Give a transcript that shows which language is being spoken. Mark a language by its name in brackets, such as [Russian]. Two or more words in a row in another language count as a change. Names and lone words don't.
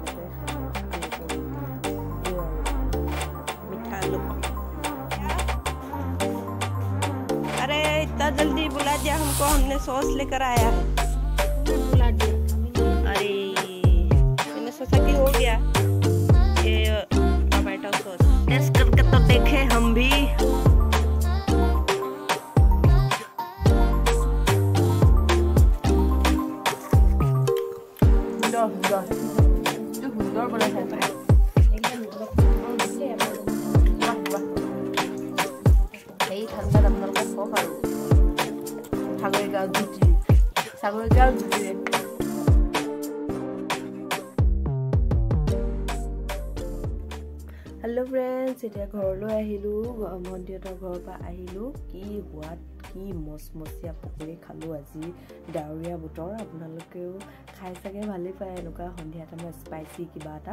[Hindi] মিঠা आलू अरे इतना जल्दी बुला दिया हमको हमने सॉस लेकर आया बुला दिया अरे मैंने सोचा कि हो गया ये [English] tomato sauce test [Hindi] करके तो देखे हम भी सुंदर बना है [Assamese] ঠান্ডা আপোনালোকে খাওক আৰু ছাগলী গাঁও জুতি [English] hello friends [Assamese] এতিয়া ঘৰলৈ আহিলোঁ ভণ্টিহঁতৰ ঘৰৰ পৰা আহিলোঁ কি সোৱাদ কি মচমচীয়া পকৰি খালোঁ আজি ডাৱৰীয়া বতৰ আপোনালোকেও খাই চাগে ভালেই পায় এনেকুৱা সন্ধিয়া [English] timeত spicy [Assamese] কিবা এটা